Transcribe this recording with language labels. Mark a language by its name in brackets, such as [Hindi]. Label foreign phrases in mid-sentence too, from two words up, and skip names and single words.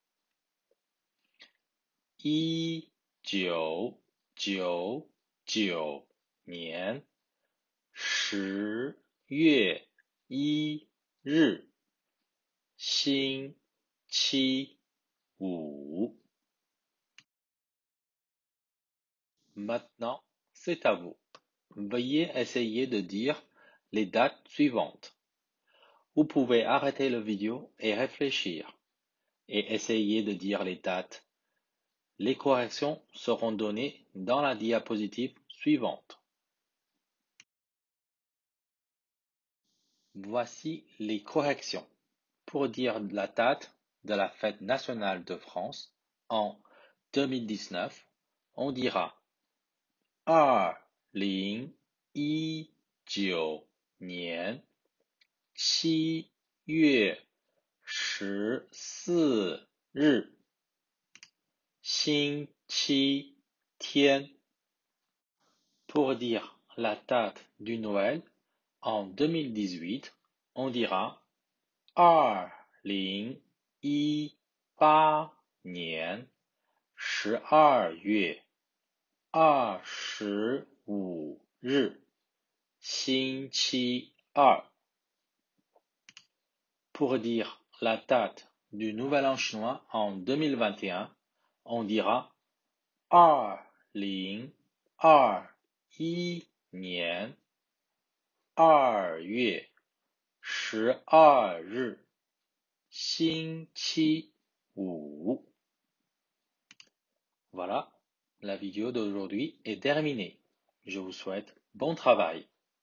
[Chinese] 1999 年10月1日星期五. [French] Maintenant, c'est à vous. Veuillez essayer de dire les dates suivantes. Vous pouvez arrêter la vidéo et réfléchir, et essayer de dire les dates. Les corrections seront données dans la diapositive suivante. Voici les corrections. Pour dire la date de la fête nationale de France en 2019, on dira 2019 [Chinese] 年7月14日星期天. [French] Pour dire la date du Noël en 2018, on dira 2018 [Chinese] 年12月25日星期二. [French] Pour dire la date du Nouvel An chinois en 2021, on dira 2021 [Chinese] 年2月 12星期五. [French] Voilà, la vidéo d'aujourd'hui est terminée. Je vous souhaite bon travail.